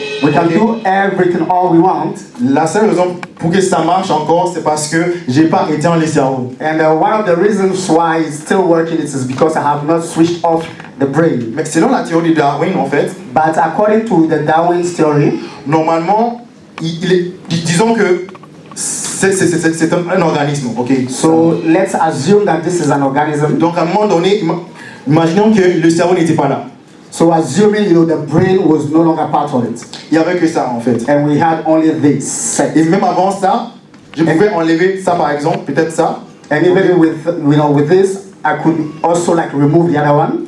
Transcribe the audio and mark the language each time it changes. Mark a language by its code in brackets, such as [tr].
[en] We can do everything all we want. [fr] La seule raison pour que ça marche encore, c'est parce que j'ai pas éteint les cerveaux. [en] And one of the reasons why it's still working is because I have not switched off the brain. [fr] Mais selon la théorie de Darwin, en fait, [en] But according to the Darwin's theory, [fr] normalement, disons que c'est un organisme, ok? [en] so let's assume that this is an organism. [fr] Donc à un moment donné, imaginons que le cerveau n'était pas là. [en] So assuming, the brain was no longer part of it. [fr] Il n'y avait que ça, en fait. [en] And we had only this. [fr] Et même avant ça, je pouvais enlever ça, par exemple, peut-être ça. [en] And even with this, I could also remove the other one.